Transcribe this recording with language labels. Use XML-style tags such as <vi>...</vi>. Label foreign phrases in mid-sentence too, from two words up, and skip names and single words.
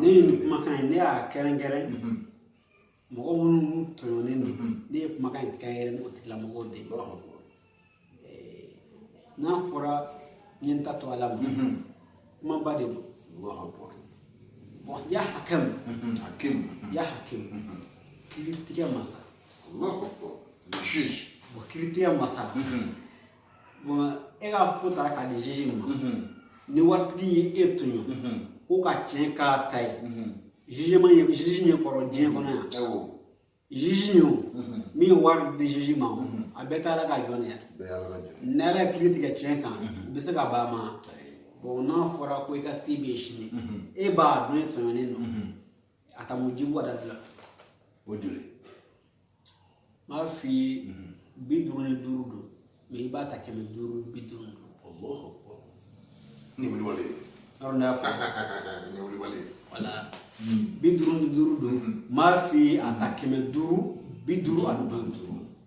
<bm>ne ye nin kumakan in ne y'a kɛrɛnkɛrɛn mɔgɔ minnu tɔɲɔnen don ne ye kumakan in kɛrɛnkɛrɛn ni o tigilamɔgɔw de ye n'a fɔra n ye n ta to ala ma kumaba de don bon</bm> <ar>يا حكيم يا حكيم</ar> <bm>kiiritigɛ masa</bm> <fr>le juge</fr> <bm>bon kiiritigɛ masa bon e ka ko taara k'a di juge ma ni waritigi ye e tɔɲɔ ko ka tiɲɛ k'a ta ye juge ɲɛ kɔrɔ diɲɛ kɔnɔ yan juge ye o min ye wari di juge ma a bɛɛ tɛ ala ka jɔn de ye ni ala ye kiiri tigɛ tiɲɛ kan u bɛ se ka ban ma bon n'a fɔra ko i ka kiiri bɛ sini e b'a dɔn e tɔɲɔnen don a ta mu jibu a da fila o joli n b'a f'i ye 55 don mais i b'a ta 500 50 don ni wuli wale yɔrɔ n'a fɔ ni wuli wale voilà 55 don n b'a f'i ye a ta 500 50 ani 5</bm>